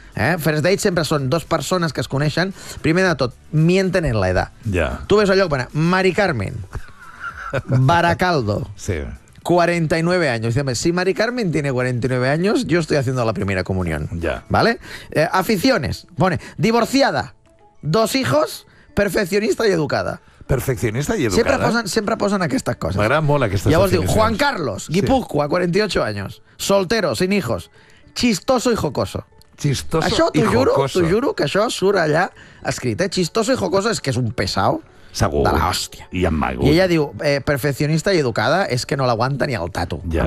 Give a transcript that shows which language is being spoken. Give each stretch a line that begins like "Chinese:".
Catalan: First Dates sempre són dos persones que es coneixen.
Spanish: Primer de tot, mienten en la edad. Yeah.
Catalan: Tu ves allò, bueno, Mari Carmen, Baracaldo, sí.
Spanish: 49 años. Dígame, si Mari Carmen tiene 49 años, yo estoy haciendo la primera comunión. Yeah. ¿Vale? Aficiones. Pone, divorciada, 2 hijos, perfeccionista y educada.
Catalan: perfeccionista i educada. Sempre posen aquestes coses. M'agraden molt aquestes definicions.
Spanish: Llavors diu, Juan Carlos, Guipúzcoa, 48 años, soltero, sin hijos, chistoso y jocoso. Chistoso
Catalan: això,
Spanish: y jocoso.
Catalan: Això t'ho juro que això surt allà escrit, eh?
Spanish: Chistoso y jocoso
Catalan: és que és un pesado. Segur. De l'hòstia. I amb magut. I ella diu, perfeccionista i educada, és que no l'aguanta ni el tato ja.